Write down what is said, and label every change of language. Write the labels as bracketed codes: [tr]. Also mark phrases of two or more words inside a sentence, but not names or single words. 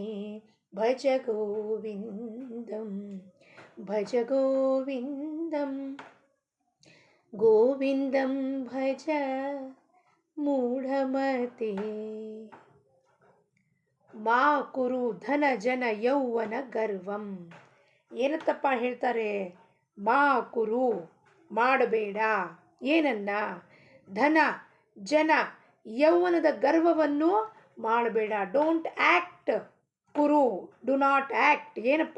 [sa] भज गोविन्दं भज गोविन्दं गोविन्दं भज मूढमते. मा कुरु धन जन यौवन गर्वं. [kn] ಏನತ್ತಪ್ಪ ಹೇಳ್ತಾರೆ? [sa] मा कुरु [kn] ಮಾಡಬೇಡ, ಏನನ್ನ? ಧನ ಜನ ಯೌವನದ ಗರ್ವವನ್ನು ಮಾಡಬೇಡ. [en] Don't act. ಕುರು do not act. ಏನಪ್ಪ?